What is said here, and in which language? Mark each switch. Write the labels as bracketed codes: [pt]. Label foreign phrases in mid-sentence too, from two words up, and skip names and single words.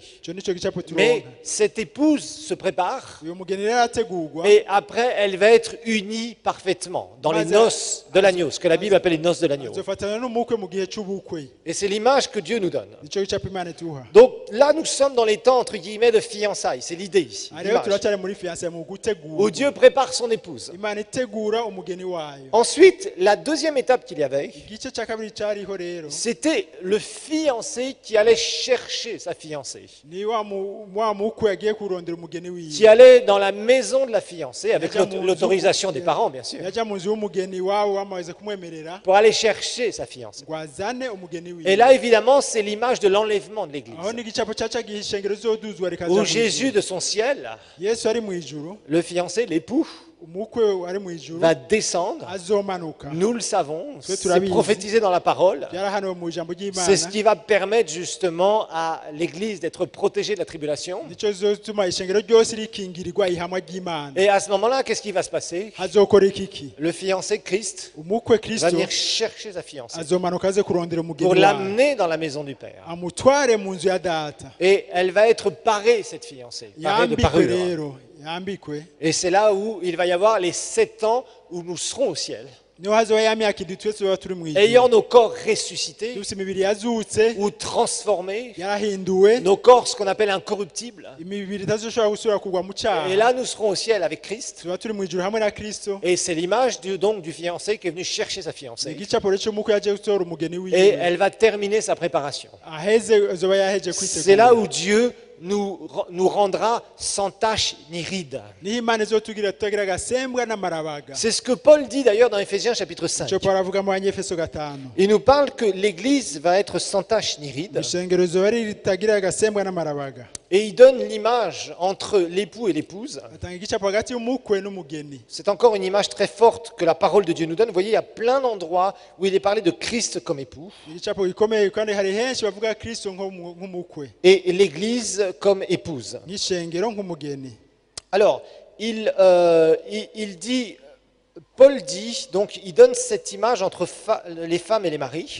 [rn] icyo nicyo gicapo [fr] Mais [rn] turonka [fr] cette épouse se prépare [rn] uyu mugeni rero arategurwa [fr] et après elle va être unie parfaitement dans les noces de l'agneau, ce que la Bible appelle les noces de l'agneau. [rn] azofatanya n'umukwe mu gihe c'ubukwe [fr] Et c'est l'image que Dieu nous donne. [rn] nicyo gicapo imana ituha [fr] Donc là, nous sommes dans les temps, entre guillemets, de fiançailles. C'est l'idée ici. [rn] aha rero [fr] l'image. [rn] turacyari muri fiyanse mu [fr] Où [rn] gutegura [fr] Dieu prépare son épouse. [rn] imana itegura umugeni wayo [fr] Ensuite, la deuxième étape qu'il y avait, [rn] igice cya kabiri cyariho rero [fr] c'était le fiancé qui allait chercher sa fiancée, [rn] ni wa mukwe yagiye kurondera umugeni [fr] qui [rn] wiwe [fr] allait dans la maison de la fiancée, avec [rn] Yajya mu nzu- [fr] l'autorisation des parents, bien sûr, [rn] yajya mu nzu y'umugeni wawe bamaze kumwemerera [fr] pour aller chercher sa fiancée. [rn] ngo azane umugeni [fr] Et [rn] wiwe [fr] là, évidemment, c'est l'image de l'enlèvement de l'Église, [rn] aho n'igicapo cyaca gihe ishengero zizoduzwa rikaza [fr] où [rn] mu [fr] Jésus [rn] ijuru. [fr] de son ciel, [rn] yesu ari mu ijuru [fr] le fiancé, l'époux, [rn] umukwe ari mu ijuru [fr] va descendre. [rn] azomanuka [fr] Nous le savons, tu c'est l'as vu. prophétisé dans la parole. [rn] byarahaniwe mu ijambo ry'imana [fr] C'est ce qui va permettre justement à l'Église d'être protégée de la tribulation. [rn] nicyo zizotuma ishengero ryose rikingirirwa ihamwa ry'imana [fr] Et à ce moment-là, qu'est-ce qui va se passer? [rn] hazokora iki [fr] Le fiancé Christ [rn] umukwe [fr] va [rn] kristo [fr] venir chercher sa fiancée [rn] azomanuka aze kurondera [fr] pour [rn] umugeni wawe [fr] l'amener dans la maison du Père. [rn] amutware mu nzu ya data [fr] Et elle va être parée, cette fiancée, parée de [rn] yambikwe [fr] parure. [rn] rero yambikwe [fr] Et c'est là où il va y avoir les 7 ans où nous serons au ciel, [rn] niho hazoba ya myaka idwi twese tuba turi mu ijuru [fr] ayant nos corps ressuscités [rn] dufite imibiri yazutse [fr] ou transformés, [rn] yarahinduwe [fr] nos corps ce qu'on appelle incorruptibles. [rn] imibiri itazoshobora gusubira kugwa mu [fr] Et [rn] cyaha [fr] là, nous serons au ciel avec Christ. [rn] tuba turi mu ijuru hamwe na kristo [fr] Et c'est l'image donc du fiancé qui est venu chercher sa [rn] ni [fr] fiancée. [rn] igicapo rero cy'umukwe yaje gutora umugeni [fr] Et [rn] wiwe [fr] elle va terminer sa préparation. [rn] aheze azoba yaheje [fr] C'est là [rn] kwitegura [fr] où Dieu nous rendra sans tache ni ride. [rn] niho imana izotugira tutagira agasembwa n'amarabaga [fr] C'est ce que Paul dit d'ailleurs dans Éphésiens chapitre 5. [rn] icyo pawulo avuga mu banyefeso 5 [fr] Il nous parle que l'Église va être sans tache ni ride. [rn] ishengero rizoba ritagira agasembwa n'amarabaga [fr] Et il donne l'image entre l'époux et l'épouse. [rn] atanga igicapo hagati y'umukwe n'umugeni. [fr] C'est encore une image très forte que la parole de Dieu nous donne. Vous voyez, il y a plein d'endroits où il est parlé de Christ comme époux [rn] Igicapo gikomeye kandi hari henshi bavuga Kristo nk'umukwe [fr] et l'Église comme épouse. [rn] n'ishengero nk'umugeni. [fr] Alors, il dit, Paul dit, donc il donne cette image entre les femmes et les maris.